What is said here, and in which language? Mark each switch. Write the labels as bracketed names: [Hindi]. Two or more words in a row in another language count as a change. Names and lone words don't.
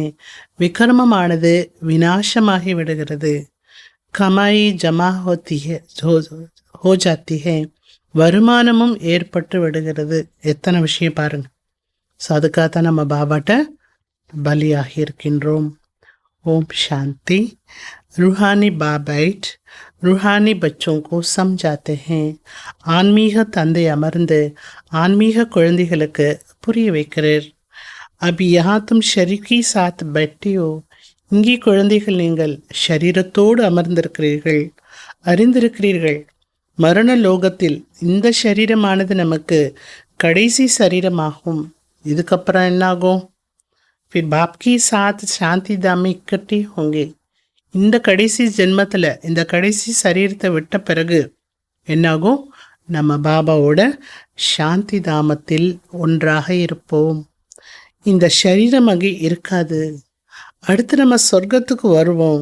[Tamil] விக்ரமமானது விநாசமாகி விடுகிறது. [Hindi] कमाई जमा हो जाती है. [Tamil] வருமானமும் ஏற்பட்டு விடுகிறது. எத்தனை விஷயம் பாருங்க. ஸோ அதுக்காக தான் நம்ம பாபாட்ட பலியாகி இருக்கின்றோம். ஓம் சாந்தி. [Hindi] रूहानी बाबाइट रूहानी बच्चों को समझाते हैं. [Tamil] ஆன்மீக தந்தை அமர்ந்து ஆன்மீக குழந்தைகளுக்கு புரிய வைக்கிறார். [Hindi] अब यहाँ तुम शरीर के साथ बैठे हो. [Tamil] இங்கே குழந்தைகள், நீங்கள் ஷரீரத்தோடு அமர்ந்திருக்கிறீர்கள், அறிந்திருக்கிறீர்கள். மரண லோகத்தில் இந்த சரீரமானது நமக்கு கடைசி சரீரமாகும். இதுக்கப்புறம் என்னாகும்? [Hindi] फिर बाप के साथ शांति धाम में इकट्ठे होंगे. [Tamil] இந்த கடைசி ஜென்மத்தில், இந்த கடைசி சரீரத்தை விட்ட பிறகு என்னாகும்? நம்ம பாபாவோட சாந்தி தாமத்தில் ஒன்றாக இருப்போம். இந்த சரீரம் அங்கே இருக்காது. அடுத்து நம்ம சொர்க்கத்துக்கு வருவோம்.